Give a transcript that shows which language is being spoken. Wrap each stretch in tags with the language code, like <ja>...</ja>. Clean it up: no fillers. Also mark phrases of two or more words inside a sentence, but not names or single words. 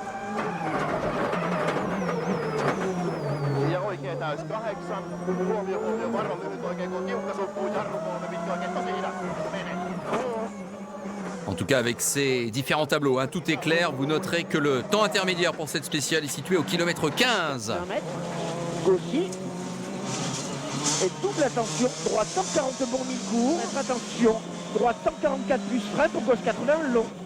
<fi>Ja oikea täys 8, huomio, varro lyhyt oikein, kun tiukka suppuu, jarru 3, pitkä oikein tosi hidas, menee.</fi> <fr>En tout cas, avec ces différents tableaux, tout est clair. Vous noterez que le temps intermédiaire pour cette spéciale est situé au kilomètre 15. Et double attention, droite 140 bon mi-court. Attention, droite 144 plus frein pour gauche 80 long.</fr>